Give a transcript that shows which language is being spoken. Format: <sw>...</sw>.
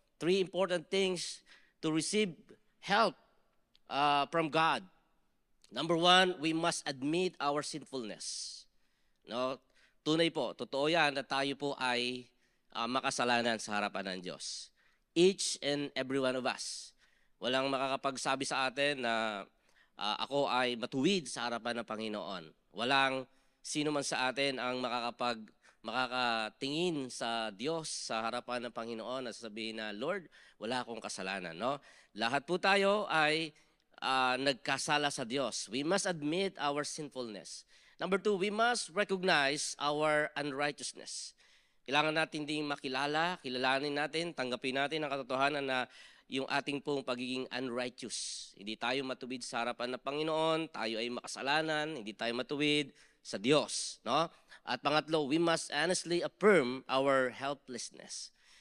<en>Three important things to receive help from God. Number one, we must admit our sinfulness. No?</en> <tl>Tunay po, totoo yan na tayo po ay makasalanan sa harapan ng Diyos.</tl> <en>Each and every one of us.</en> <tl>Walang makakapagsabi sa atin na ako ay matuwid sa harapan ng Panginoon. Walang sino man sa atin ang makakatingin sa Diyos sa harapan ng Panginoon at sasabihin na, Lord, wala akong kasalanan. No? Lahat po tayo ay nagkasala sa Diyos.</tl> <en>We must admit our sinfulness. Number two, we must recognize our unrighteousness.</en> <tl>Kailangan natin ding makilala, kilalanin natin, tanggapin natin ang katotohanan na yung ating pong pagiging unrighteous. Hindi tayo matuwid sa harapan ng Panginoon, tayo ay makasalanan, hindi tayo matuwid sa Diyos. No? At pangatlo,</tl> <en>we must honestly affirm our helplessness.</en>